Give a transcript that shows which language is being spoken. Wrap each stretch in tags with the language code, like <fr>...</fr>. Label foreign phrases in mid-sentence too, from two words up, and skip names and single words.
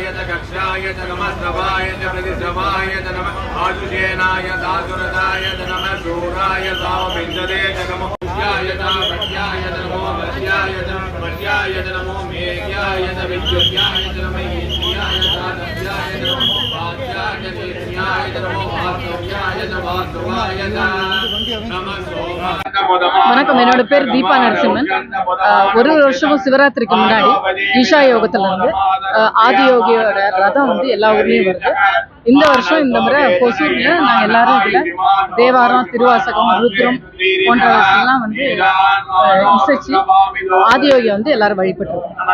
<sa>च कक्षाय च नमः श्रवाय च प्रतिश्रवाय च नमः आजुषेनाय दासुरताय च नमः शूराय सावविंशते च नमः य च भट्याय च नमो वश्याय च वश्याय च नमो मेघ्याय च विद्युत्याय च नमः ईश्याय च दव्याय च नमो वाच्याय च नीत्याय च नमो वास्तव्याय च वास्तवाय च नमः सोमा।</sa> <ta>வணக்கம், என்னோட பேர் தீபா நரசிம்மன். ஒரு வருஷமும் சிவராத்திரிக்கு முன்னாடி ஈஷா யோகத்துல இருந்து ஆதியோகியோட ரதம் வந்து எல்லா ஊர்லயும் வருது. இந்த வருஷம் இந்த முறை கொசூர்ல நாங்கள் எல்லாரும் இதுல தேவாரம், திருவாசகம், ருத்ரம் போன்றவற்றெல்லாம் வந்து இசைச்சு ஆதியோகியை வந்து எல்லாரும் வழிபட்டுருக்கோம்.</ta>